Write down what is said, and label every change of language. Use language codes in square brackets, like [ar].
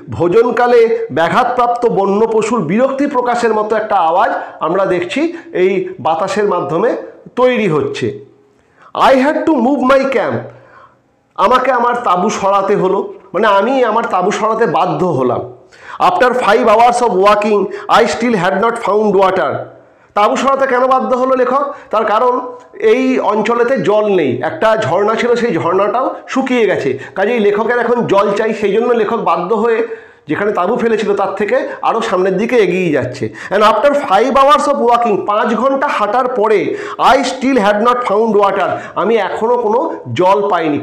[bn] ভোজনকালে ব্যাঘাতপ্রাপ্ত বন্য পশুর বিরক্তি প্রকাশের মতো একটা আওয়াজ আমরা দেখছি এই বাতাসের মাধ্যমে তৈরি হচ্ছে। [en] I had to move my camp, [bn] আমাকে আমার তাঁবু সরাতে হলো, মানে আমি আমার তাঁবু সরাতে বাধ্য হলাম। [en] After 5 hours of walking I still had not found water. [bn] তাঁবু সরাতে কেন বাধ্য হলো লেখক? তার কারণ এই অঞ্চলেতে জল নেই, একটা ঝর্ণা ছিল, সেই ঝর্ণাটাও শুকিয়ে গেছে, কাজেই লেখকের এখন জল চাই। সেই জন্য লেখক বাধ্য হয়ে যেখানে তাঁবু ফেলেছিল তার থেকে আরও সামনের দিকে এগিয়ে যাচ্ছে। [en] and after 5 hours of walking, [bn] 5 ঘন্টা হাঁটার পরে, [en] I still had not found water, [bn] আমি এখনও কোনো জল পাইনি।